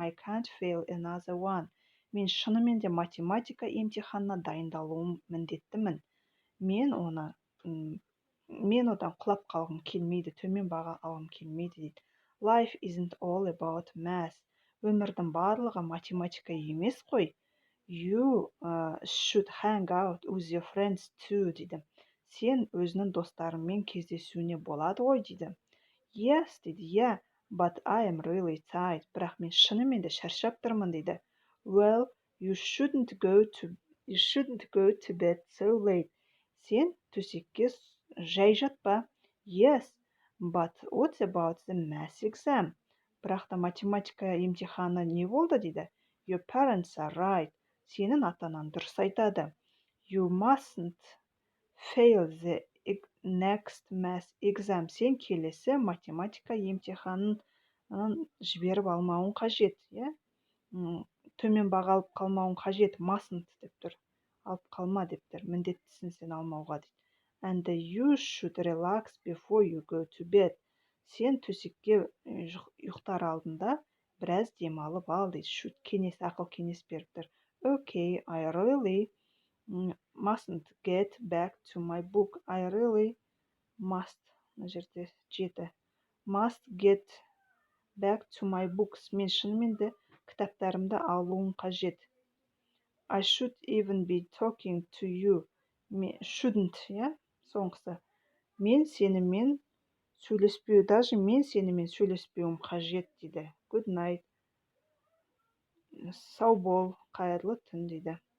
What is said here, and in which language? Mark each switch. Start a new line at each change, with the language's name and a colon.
English: I can't fail another one.
Kazakh: Мен шынымен де математика емтиханына дайындалуым міндеттімін. Мен одан құлап қалғым келмейді, төмен баға алғым келмейді дейді.
English: Life isn't all about math.
Kazakh: Өмірдің барлығы математика емес қой.
English: You should hang out with your friends too
Kazakh: дейді. Сен өзінің достарыңмен кездесуіне болады ғой дейді.
English: Yes
Kazakh: дейді,
English: yeah, but I am really tired.
Kazakh: Бірақ мен шынымен де шаршап тұрмын дейді.
English: Well, you shouldn't go to bed so late.
Kazakh: Сен төсекке жай жатпа.
English: Yes, but what about the math exam?
Kazakh: Бірақ та математика емтиханы не болды дейді.
English: Your parents are right.
Kazakh: Сенің ата-анаң дұрыс айтады.
English: You mustn't fail the next math exam.
Kazakh: Сен келесі математика емтиханын жіберіп алмауың қажет. Төмен баға алып қалмауың қажет. Mustn't деп тұр. Алып қалма деп тұр. Міндеттісің сен алмауға дейді.
English: And you should relax before you go to bed.
Kazakh: Сен төсекке ұйықтар алдында біраз демалып ал дейді. Should ақыл кеңес беріп тұр.
English: Okay, I really mustn't get back to my book. I really must.
Kazakh: Мына жерде 7.
English: Must get back to my books.
Kazakh: Мен шынымен де кітаптарымды алуым қажет.
English: I should even be talking to you.
Kazakh: Shouldn't, соңғысы. Мен сенімен сөйлеспеуім қажет дейді.
English: Good night.
Kazakh: Сау бол, қайырлы түн дейді.